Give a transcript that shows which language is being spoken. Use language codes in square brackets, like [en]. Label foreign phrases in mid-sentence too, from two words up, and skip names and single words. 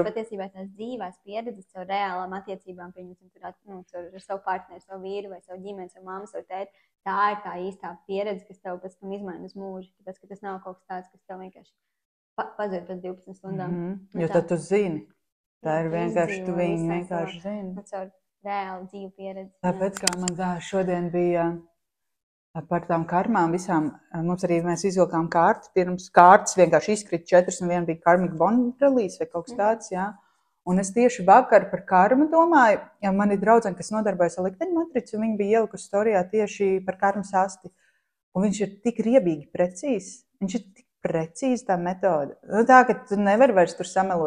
[lv] patiesībā tās dzīvās pieredzes caur reālām attiecībām, pieņemsim, ar savu partneri, savu vīru vai savu ģimeni, savu mammu, savu tēti, tā ir tā īstā pieredze, kas tev pēc tam izmaina uz mūžu, tāpēc, ka tas nav kaut kas tāds, kas tev vienkārši pazūd pēc 12 stundām. Jo tad tu zini. Tā ir vienkārši, tu viņu vienkārši zini. Caur reāli dzīvu pieredzi. Tāpēc, kā man šodien bija par tām karmām visām, mums arī mēs izvilkām kārtas, pirms kārtas vienkārši izkrita 4 un viena bija [en] karmic bond release [lv] vai kaut kas tāds, jā. Un es tieši vakar par karmu domāju, ja man ir draudzene, kas nodarbojas ar likteņu matricu, un viņi bija ielikusi storijā tieši par karmas asti. Un viņš ir tik riebīgi precīzs, viņš ir tik precīzi tā metode. Tā, ka tu nevari vairs tur samelot.